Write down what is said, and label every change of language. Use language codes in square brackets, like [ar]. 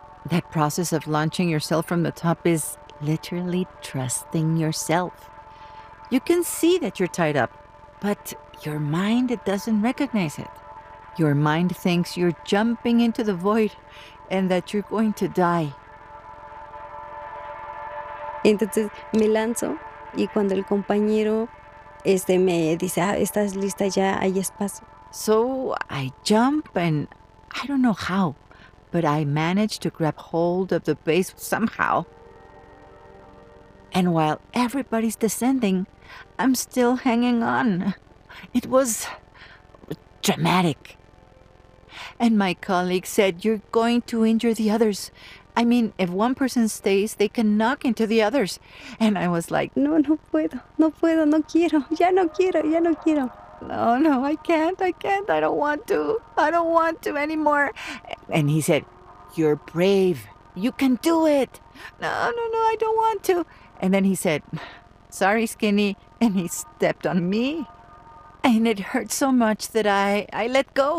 [en] That process of launching yourself from the top is literally trusting yourself. You can see that you're tied up, but your mind doesn't recognize it. Your mind thinks you're jumping into the void and that you're going to die. [es] Entonces, me lanzo. Y cuando el compañero me dice, ah, estás lista ya, hay espacio. [en] So I jump and I don't know how, but I managed to grab hold of the base somehow. And while everybody's descending, I'm still hanging on. It was dramatic. And my colleague said, you're going to injure the others. I mean, if one person stays, they can knock into the others. And I was like, [es] no, no puedo, no puedo, no quiero, ya no quiero, ya no quiero. [en] No, no, I can't, I don't want to anymore. And he said, you're brave, you can do it. No, no, no, I don't want to. And then he said, sorry, skinny, and he stepped on me. And it hurt so much that I let go.